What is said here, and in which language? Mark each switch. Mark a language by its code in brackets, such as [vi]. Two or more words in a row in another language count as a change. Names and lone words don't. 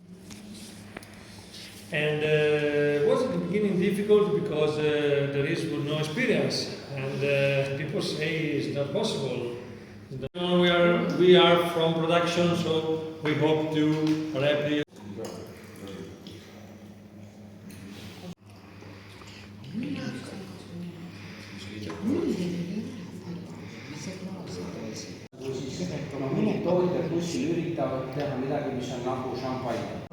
[en] And was at the beginning difficult because there is no experience, and people say it's not possible. We are from production, so we hope to replicate. [et] Mõned tootjad kuskil üritavad teha midagi, mis on nagu šampain.